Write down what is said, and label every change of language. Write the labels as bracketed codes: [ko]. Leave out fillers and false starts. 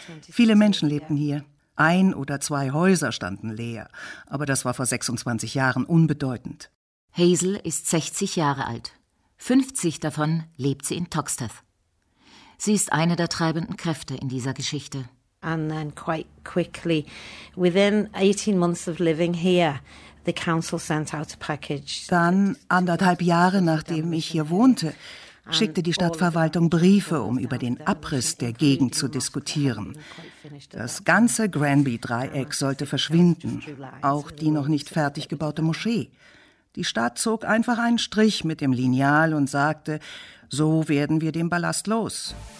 [de] Viele Menschen lebten hier. Ein oder zwei Häuser standen leer, aber das war vor 26 Jahren unbedeutend. Hazel ist 60 Jahre alt. 50 davon lebt sie in Toxteth. Sie ist eine der treibenden Kräfte in dieser Geschichte. [en] And then quite quickly, within 18 months of living here, the council sent out a package. [de] Dann, anderthalb Jahre nachdem ich hier wohnte, schickte die Stadtverwaltung Briefe, um über den Abriss der Gegend zu diskutieren. Das ganze Granby-Dreieck sollte verschwinden, auch die noch nicht fertig gebaute Moschee. Die Stadt zog einfach einen Strich mit dem Lineal und sagte, so werden wir den Ballast los.